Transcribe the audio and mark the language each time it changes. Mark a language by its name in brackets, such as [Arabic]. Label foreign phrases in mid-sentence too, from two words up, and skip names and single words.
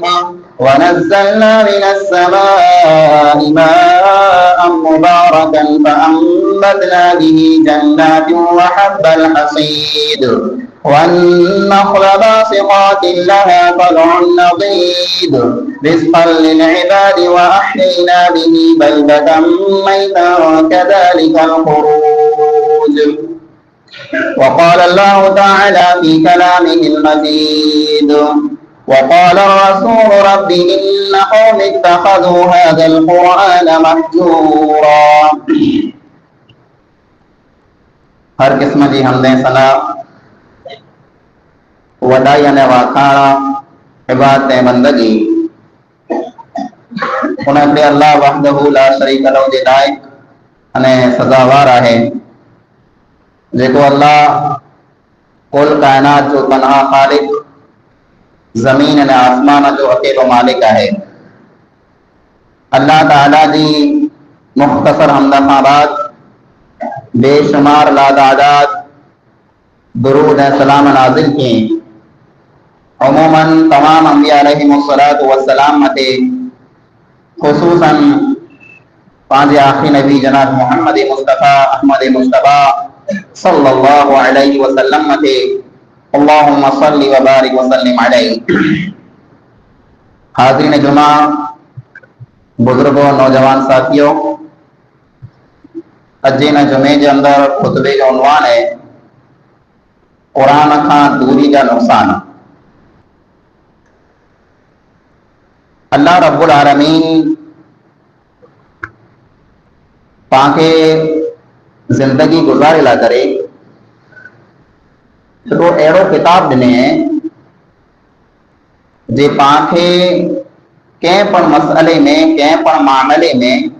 [Arabic] ونزلنا من السماء ماء مباركا فأنبتنا به جنات وحب الحصيد والنخل باسقات لها طلع نضيد رزقا للعباد وأحيينا به بلدة ميتا كذلك الخروج. وقال الله تعالى في كلامه المجيد وقال الرسول رب إن قوم اتخذوا هذا القرآن مهجورا. [Sindhi] हर किस्म जी हमदे सना वॾाई अने वाखाणा इबादत ऐं बंदगी उन ते अल्लाह [Arabic] وحده لا شريك له [Sindhi] जे लाइक़ अने सज़ावार आहे जेको अल्लाह कुल कायनात जो तनहा ख़ालिक ज़मीन अने आसमान जो अकेलो मालिक आहे। अल्लाह ताला जी मुख़्तसर हमद खां बाद बेशुमार लादादाद दुरूद ऐं सलाम नाज़िल कयईं। उमूमन तमाम अंबिया [Arabic] عليهم الصلاة والسلام [Sindhi] मथे ख़ुसूसन पंहिंजे आख़िरी नबी जनाब मुहम्मद मुस्तफ़ा अहमद मुस्तफ़ा [Arabic] صلى الله عليه وسلم [Sindhi] मथे [Arabic] اللهم صل وبارك وسلم عليه. [Sindhi] हाज़रीन जुमा, बुजुर्गों, नौजवान साथियों, अॼु हिन जुमे जे अंदरि ख़ुतबे जो उनवान है क़ुरान खां दूरी जा नुक़सान। [Kachhi] अल्लाह रब्बुल आलमीन पांखे ज़िंदगी गुज़ारे ला करे तो अहिड़ो किताब ॾिने जे पांखे कंहिं पण मसइले में, कंहिं पण मामले में